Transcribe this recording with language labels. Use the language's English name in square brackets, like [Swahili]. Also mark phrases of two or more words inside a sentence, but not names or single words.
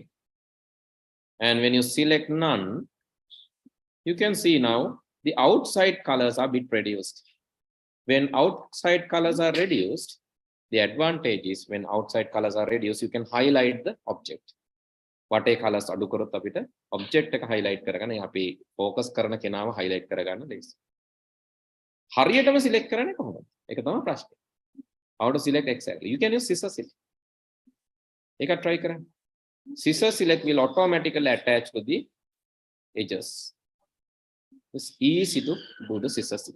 [English] And when you select none, you can see now the outside colors are a bit reduced. When outside colors are reduced, the advantage is when outside colors are reduced, you can highlight the object. What a colors [Sinhala] adu කරොත් අපිට object එක highlight කරගන්න අපි focus කරන කෙනාව highlight කරගන්න ලේසි. හරියටම select කරන්නේ කොහොමද? ඒක තමයි ප්‍රශ්නේ. [English] How to select exactly? You can use scissor select. [Sinhala] ඒක try කරන්න. [English] Scissor select will automatically attach to the edges. It's easy to do the scissor select.